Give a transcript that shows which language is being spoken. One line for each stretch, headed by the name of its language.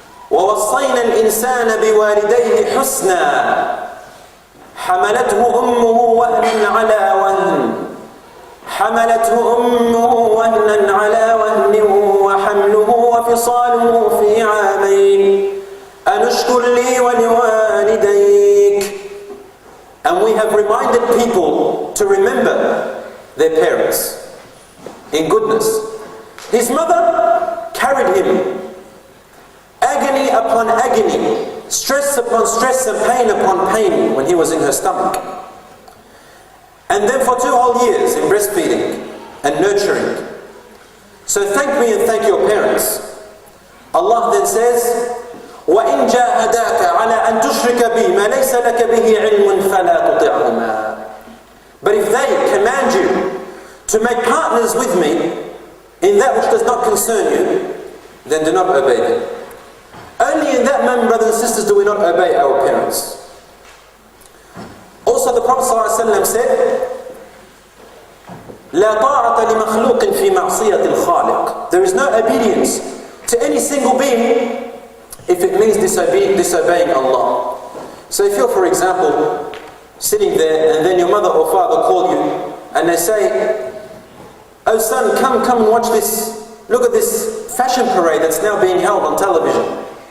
Arabic: وَوَصَّيْنَا الْإِنسَانَ بِوَالِدَيْهِ حُسْنًا حَمَلَتْهُ أُمُّهُ وَهْنًا عَلَى وَهْنٍ حَمَلَتْهُ أُمُّهُ وَهْنًا عَلَى وَهْنٍ وَحَمْلُهُ وَفِصَالُهُ فِي عَامَيْنِ أَنُشْكُرْ لِي وَلِوَالِدَيْكَ.
English: And we have reminded people to remember their parents in goodness. His mother carried him, agony upon agony, stress upon stress and pain upon pain when he was in her stomach. And then for 2 whole years in breastfeeding and nurturing. So thank me and thank your parents. Allah then says,
Arabic: وَإِنْ جَاهَدَاكَ عَلَىٰ أَن تُشْرِكَ بِي مَا لَيْسَ لَكَ بِهِ عِلْمٌ فَلَا تُطِعْهُمَا.
English: But if they command you to make partners with me in that which does not concern you, then do not obey them. Only in that moment, brothers and sisters, do we not obey our parents. Also the Prophet ﷺ said,
Arabic: لا طاعة لمخلوق في معصية الخالق.
English: There is no obedience to any single being if it means disobeying Allah. So if you're, for example, sitting there and then your mother or father call you and they say, oh son, come and watch this, look at this fashion parade that's now being held on television.